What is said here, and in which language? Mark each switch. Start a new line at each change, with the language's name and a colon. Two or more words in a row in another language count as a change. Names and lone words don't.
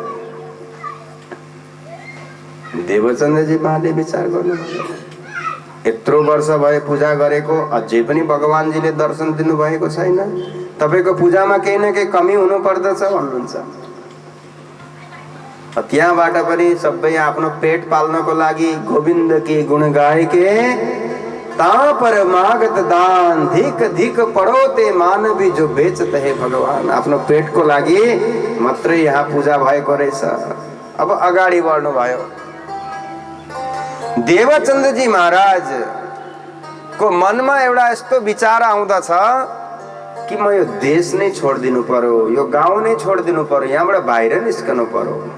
Nepali: देवचन्द्रजी महाले विचार गर्नुभयो, यत्रो वर्ष भए पूजा गरेको, अझै पनि भगवानजीले दर्शन दिनु भएको छैन, तपाईको पूजामा केही न केही कमी हुनु पर्दछ भन्नुहुन्छ। त्यहाँबाट पनि सबै आफ्नो पेट पाल्नको लागि
Hindi: गोविन्द की गुण गाएके ता पर मागत दान, धिक धिक पढो ते मानवी जो बेचत है भगवान।
Nepali: आफ्नो पेटको लागि मात्रै यहाँ पूजा भएको रहेछ। अब अगाडि बढ्नु भयो। देवचन्द्रजी महाराज को मनमा एउटा यस्तो विचार आउँदछ कि म यो देश नै छोडिदिनु पर्यो, यो गाउँ नै छोडिदिनु पर्यो, यहाँबाट बाहिर निस्कनु पर्यो।